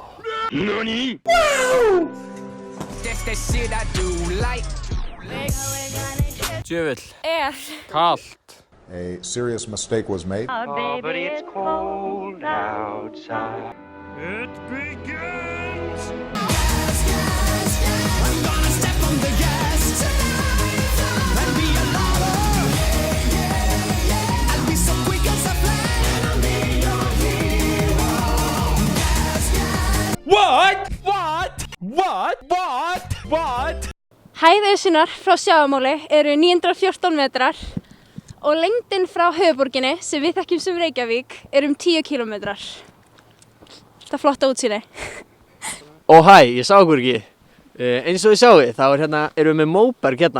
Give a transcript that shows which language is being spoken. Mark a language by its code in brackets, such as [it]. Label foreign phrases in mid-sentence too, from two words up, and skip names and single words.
[ja] NANI?! [en] That's that shit I do like. [is] Djöfull. Kalt. [en] A serious mistake was made. Oh, but it's cold outside. It begins! I'm gonna step on the gas tonight and be a lover. I'll be so quick as a flash and I'll be your hero. What? [is] Hæð Esjunnar frá sjávarmáli eru 914 metrar og lengdin frá höfuðborginni, sem við þekkjum sem Reykjavík, er 10 kilometrar. Þetta er flotta útsýni. Ó hæ, ég sá okkur ekki. Eins og þið sjáu, þá erum við með móberg hérna.